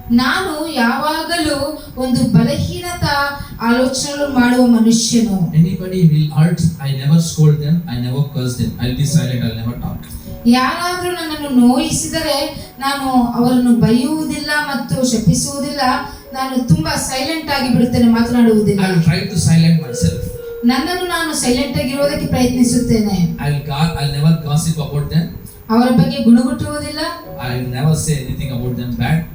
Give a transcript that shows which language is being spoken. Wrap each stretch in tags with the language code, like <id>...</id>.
<kn>ನಾನು ಯಾವಾಗಲೂ ಒಂದು ಬಲಹೀನತಾ ಆಲೋಚನೆ ಮಾಡುವ ಮನುಷ್ಯನು.</kn> <en>Anybody will hurt, I never scold them, I never curse them. I'll be silent, I'll never talk.</en> <kn>ಯಾರಾದರೂ ನನ್ನನ್ನು ನೋಯಿಸಿದರೆ ನಾನು ಅವರನ್ನು ಬೈಯುವುದಿಲ್ಲ ಮತ್ತು ಶಪಿಸುವುದಿಲ್ಲ. ನಾನು ತುಂಬಾ ಸೈಲೆಂಟ್ ಆಗಿ ಬಿಡುತ್ತೇನೆ, ಮಾತನಾಡುವುದಿಲ್ಲ.</kn> <en>I will try to silence myself.</en> <kn>ನನ್ನನ್ನು ನಾನು ಸೈಲೆಂಟ್ ಆಗಿರುವುದಕ್ಕೆ ಪ್ರಯತ್ನಿಸುತ್ತೇನೆ.</kn> <en>I'll never gossip about them.</en> <kn>ಅವರ ಬಗ್ಗೆ ಗುಣಗುಟ್ಟುವುದಿಲ್ಲ.</kn> <en>I will never say anything about them bad.</en>